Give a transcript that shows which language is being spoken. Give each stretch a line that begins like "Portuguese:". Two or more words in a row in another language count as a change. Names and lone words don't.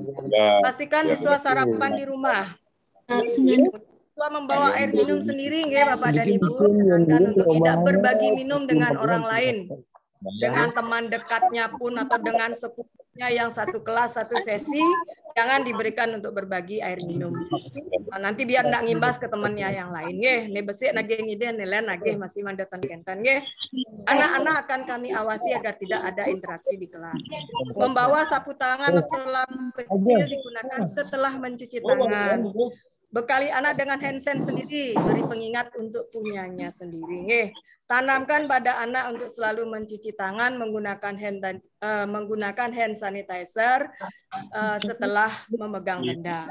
Indonesian: Pastikan siswa sarapan di rumah. Siswa membawa air minum sendiri, Bapak dan Ibu, tekankan untuk tidak berbagi minum dengan orang lain, dengan teman dekatnya pun atau dengan sepupunya yang satu kelas satu sesi, jangan diberikan untuk berbagi air minum. Nah, nanti biar tidak ngimbas ke temannya yang lain,
Balinese: ne besik nagih ngide nelen nagih masih mandatan kenten,
Indonesian: anak-anak akan kami awasi agar tidak ada interaksi di kelas. Membawa sapu tangan atau lampu kecil digunakan setelah mencuci tangan. Bekali anak dengan
English: hand sanitizer
Indonesian: sendiri, beri pengingat untuk punyanya sendiri. Tanamkan pada anak untuk selalu mencuci tangan menggunakan
English: hand sanitizer
Indonesian: setelah memegang benda.